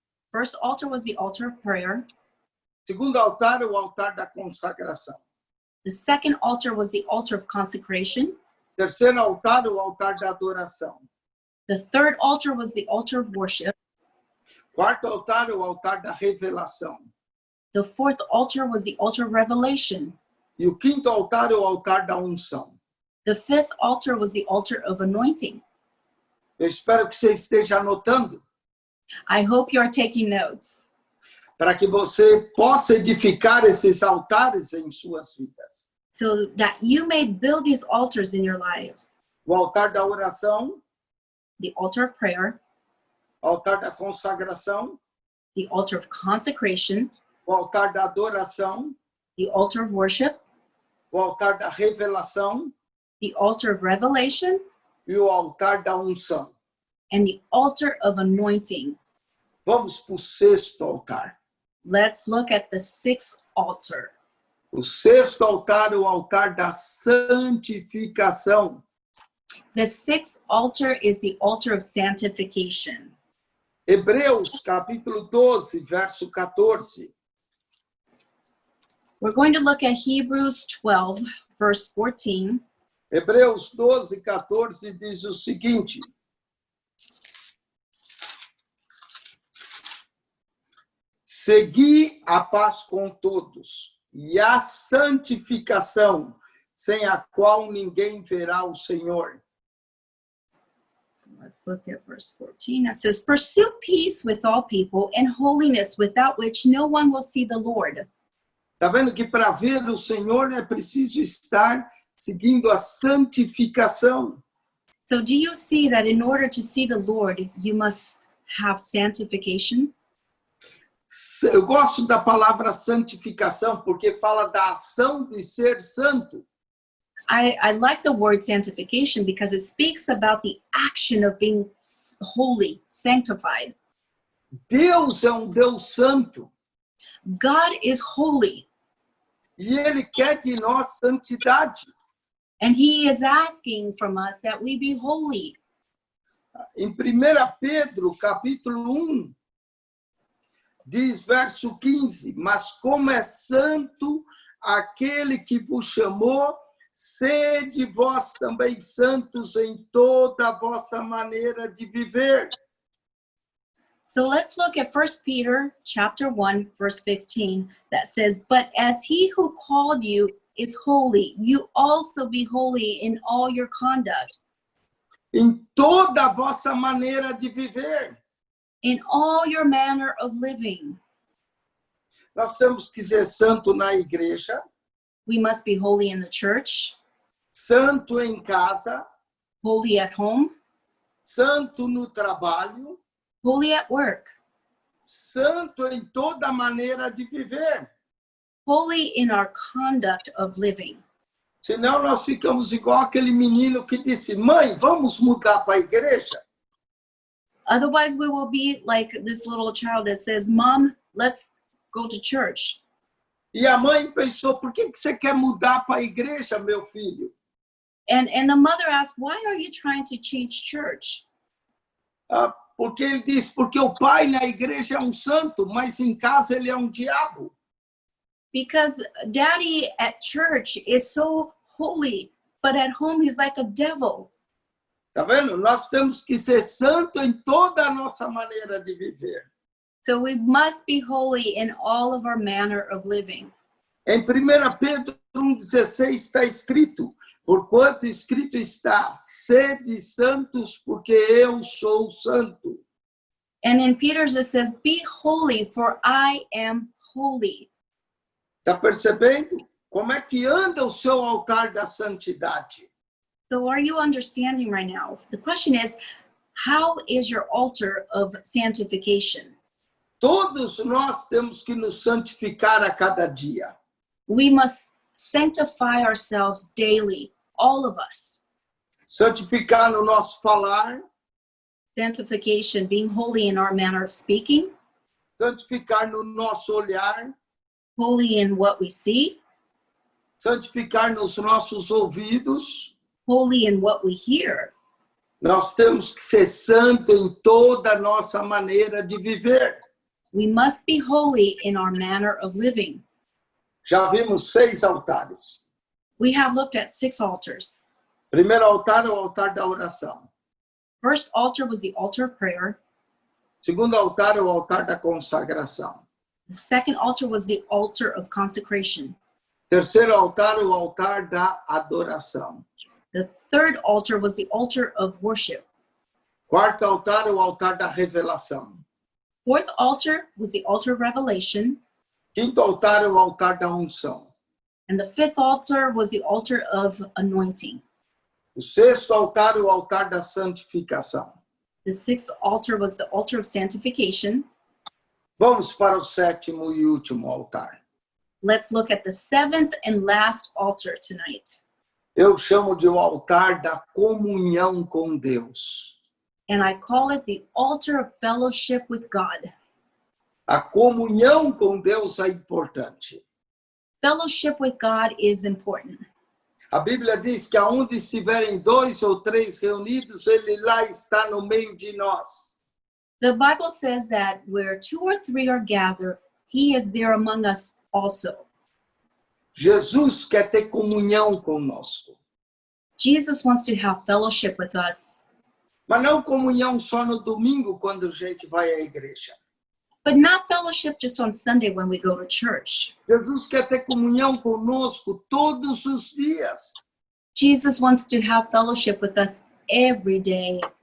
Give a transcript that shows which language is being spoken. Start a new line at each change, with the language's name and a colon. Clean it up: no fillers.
English: First altar was the altar of prayer.
Portuguese: Segundo altar é o altar da consagração.
English: The second altar was the altar of consecration.
Portuguese: Terceiro altar é o altar da adoração.
English: The third altar was the altar of worship.
Portuguese: Quarto altar é o altar da revelação.
English: The fourth altar was the altar of revelation.
Portuguese: E o quinto altar é o altar da unção.
English: The fifth altar was the altar of anointing.
Portuguese: Eu espero que você esteja anotando,
English: I hope you are taking notes
Portuguese: para que você possa edificar esses altares em suas vidas.
English: so that you may build these altars in your life.
Portuguese: O altar da oração,
English: The altar of prayer,
Portuguese: o altar da consagração,
English: the altar of consecration,
Portuguese: o altar da adoração,
English: the altar of worship,
Portuguese: o altar da revelação
English: the altar of revelation,
Portuguese: e o altar da unção.
English: and the altar of anointing.
Portuguese: Vamos para o sexto altar.
English: Let's look at the sixth altar.
Portuguese: O sexto altar é o altar da santificação.
English: The sixth altar is the altar of sanctification.
Portuguese: Hebreus, capítulo 12, verso 14.
English: We're going to look at Hebrews 12, verse 14.
Portuguese: Hebreus 12, 14 diz o seguinte: segui a paz com todos e a santificação, sem a qual ninguém verá o Senhor.
English: So let's look at verse 14. It says, pursue peace with all people and holiness, without which no one will see the Lord.
Portuguese: Está vendo que para ver o Senhor é preciso estar seguindo a santificação.
English: So do you see that in order to see the Lord, you must have sanctification?
Portuguese: Eu gosto da palavra santificação porque fala da ação de ser santo.
English: I like the word sanctification because it speaks about the action of being holy, sanctified.
Portuguese: Deus é um Deus santo
English: God is holy,
Portuguese: e Ele quer de nós santidade.
English: and He is asking from us that we be holy.
Portuguese: Em 1 Pedro, capítulo 1, diz verso 15, mas como é santo aquele que vos chamou, sede vós também santos em toda a vossa maneira de viver.
English: So let's look at 1 Peter chapter 1, verse 15, that says, but as He who called you is holy, you also be holy in all your conduct,
Portuguese: Em toda a vossa maneira de viver.
English: in all your manner of living.
Portuguese: Nós temos que ser santo na igreja,
English: We must be holy in the church,
Portuguese: santo em casa,
English: holy at home,
Portuguese: santo no trabalho,
English: holy at work,
Portuguese: santo em toda maneira de viver.
English: holy in our conduct of living.
Portuguese: Senão nós ficamos igual aquele menino que disse: mãe, vamos mudar para a igreja?
English: Otherwise, we will be like this little child that says, Mom, let's go to church.
Portuguese: E a mãe pensou: por que você quer mudar para a igreja, meu filho?
English: And the mother asked, why are you trying to change church?
Portuguese: Ah, porque ele diz: porque o pai na igreja é santo, mas em casa ele é diabo.
English: Because daddy at church is so holy, but at home he's like a devil.
Portuguese: Tá vendo? Nós temos que ser santo em toda a nossa maneira de viver.
English: So we must be holy in all of our manner of living.
Portuguese: Em 1 Pedro 1,16 está escrito: porquanto escrito está, sede santos, porque eu sou santo.
English: And in Peter's it says, be holy, for I am holy.
Portuguese: Está percebendo? Como é que anda o seu altar da santidade?
English: So are you understanding right now? The question is, how is your altar of sanctification?
Portuguese: Todos nós temos que nos santificar a cada dia.
English: We must sanctify ourselves daily, all of us.
Portuguese: Santificar no nosso falar,
English: Sanctification, being holy in our manner of speaking,
Portuguese: santificar no nosso olhar,
English: holy in what we see,
Portuguese: santificar nos nossos ouvidos.
English: holy in what we hear.
Portuguese: Nós temos que ser santo em toda a nossa maneira de viver.
English: We must be holy in our manner of living.
Portuguese: Já vimos 6 altares.
English: We have looked at 6 altars.
Portuguese: Primeiro altar é o altar da oração.
English: First altar was the altar of prayer.
Portuguese: Segundo altar é o altar da consagração.
English: The second altar was the altar of consecration.
Portuguese: Terceiro altar é o altar da adoração.
English: The third altar was the altar of worship.
Portuguese: Quarto altar é o altar da revelação.
English: Fourth altar was the altar of revelation.
Portuguese: Quinto altar é o altar da unção.
English: And the fifth altar was the altar of anointing.
Portuguese: O sexto altar é o altar da santificação.
English: The sixth altar was the altar of sanctification.
Portuguese: Vamos para o sétimo e último altar.
English: Let's look at the seventh and last altar tonight.
Portuguese: Eu chamo de o altar da comunhão com Deus.
English: And I call it the altar of fellowship with God.
Portuguese: A comunhão com Deus é importante.
English: Fellowship with God is important.
Portuguese: A Bíblia diz que aonde estiverem 2 ou 3 reunidos, Ele lá está no meio de nós.
English: The Bible says that where 2 or 3 are gathered, He is there among us also.
Portuguese: Jesus quer ter comunhão conosco.
English: Jesus wants to have fellowship with us,
Portuguese: Mas não comunhão só no domingo, quando a gente vai à igreja.
English: but not fellowship just on Sunday when we go to church.
Portuguese: Jesus quer ter comunhão conosco todos os dias.
English: Jesus wants to have fellowship with us every day.